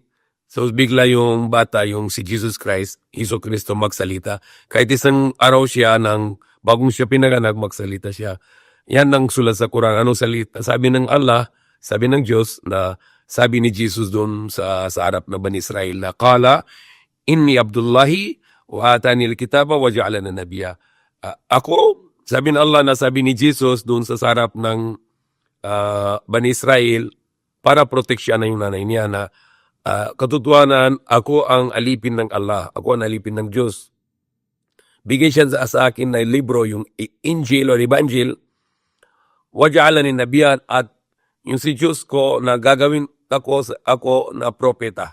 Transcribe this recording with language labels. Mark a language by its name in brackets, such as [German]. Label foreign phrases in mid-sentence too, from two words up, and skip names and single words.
[Filipino] So bigla yung bata, yung si Jesus Christ, Iso Kristo, magsalita. Kahit isang araw siya nang bagong siya pinanganak, magsalita siya. Yan ang sulat sa Quran. Anong salita? Sabi ng Allah, sabi ng Diyos, na sabi ni Jesus doon sa harap ng Bani Israel na, [Arabic] قال إني عبد الله وآتاني الكتاب وجعلني نبيا. [Filipino] Ako, sabi ng Allah na sabi ni Jesus doon sa harap ng Bani Israel, para proteksyon na yung nanay niya na katotohanan, ako ang alipin ng Allah, ako ang alipin ng Diyos. Bigay siya sa akin na libro, yung Injil o Evangel, [Arabic] وجعلني نبيا, [Filipino] at yung si Diyos ko na gagawin ako na propeta.